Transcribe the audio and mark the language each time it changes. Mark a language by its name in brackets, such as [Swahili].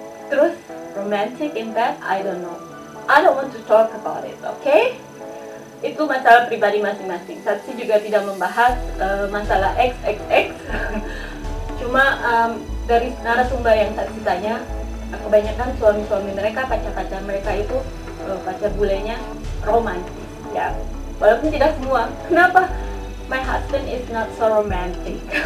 [English] Terus romantic in bed, I don't know. I don't want to talk about it, okay? [Indonesian] Itu masalah pribadi masing-masing. Saksi juga tidak membahas masalah XXX. Cuma dari narasumber yang saksi tanya, kebanyakan suami-suami mereka, pacar-pacar mereka itu, pacar bulenya romantis. Ya, walaupun tidak semua. Kenapa? [English] My husband is not so romantic.